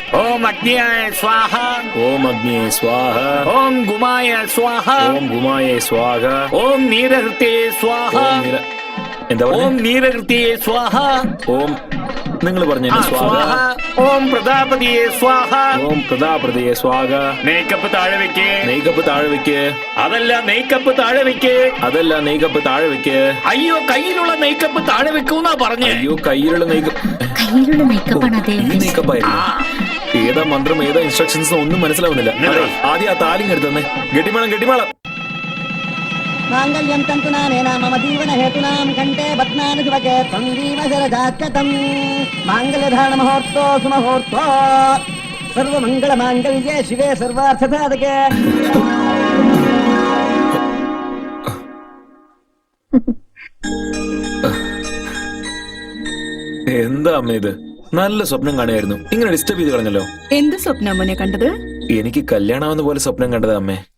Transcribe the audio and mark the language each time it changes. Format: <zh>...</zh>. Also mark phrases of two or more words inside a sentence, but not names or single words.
<sa>ओम अग्नियाय स्वाहा, ओम अग्नि स्वाहा, ओम गुमाय स्वाहा, ओम गुमाय स्वाहा, ओम नीरहृते स्वाहा,</sa> <ml>എന്താ</ml> <sa>ओम</sa> <ml>പറഞ്ഞേ?</ml> <sa>नीरहृते स्वाहा,</sa> <ml>ഓം നിങ്ങൾ പറഞ്ഞു സ്വാഹ.</ml> <sa>स्वाहा, ओम प्रजापतिये स्वाहा. ഓം പ്രതാപ്രതയെ സ്വാഹ.</sa> <ml>മേക്കപ്പ് താഴെ വെക്ക്. നെയ്ക്കപ്പ് താഴെ വെക്ക്. അതല്ല മേക്കപ്പ് താഴെ വെക്ക്. അതല്ല നെയ്ക്കപ്പ് താഴെ വെക്ക്. അയ്യോ കയ്യിലുള്ള മേക്കപ്പ് താഴെ വെക്കൂന്നാ പറഞ്ഞേ. അയ്യോ കയ്യിലുള്ള നെയ്ക്കപ്പ്. കയ്യിലുള്ള മേക്കപ്പാണ് ഈ അദ്ദേഹം. നെയ്ക്കപ്പായിരുന്നു. ഏതാ മന്ത്രം ഏതാ ഇൻസ്ട്രക്ഷൻസ് ഒന്നും മനസ്സിലാവുന്നില്ല. അതെ, ആദ്യം ആ താലിങ് എടുത്തന്നെ. ഗട്ടിമേളം ഗട്ടിമേളം.</ml> <sa>मांगल्यं तन्तुनानेन मम जीवनहेतूनां कण्ठे बध्नामि शिवके त्वं जीव शरदाख्यतं माङ्गल्यधारणमुहूर्तो सुमुहूर्तो सर्वमङ्गलमाङ्गल्ये शिवे सर्वार्थसाधके.</sa> <ml>എന്താ അമ്മ ഇത്? നല്ല സ്വപ്നം കാണുമായിരുന്നു. ഇങ്ങനെ ഡിസ്റ്റർബ് ചെയ്ത് കളഞ്ഞല്ലോ. എന്ത് സ്വപ്നം മോനെ കണ്ടത്? എനിക്ക് കല്യാണമാവുന്ന പോലെ സ്വപ്നം കണ്ടത് അമ്മേ.</ml>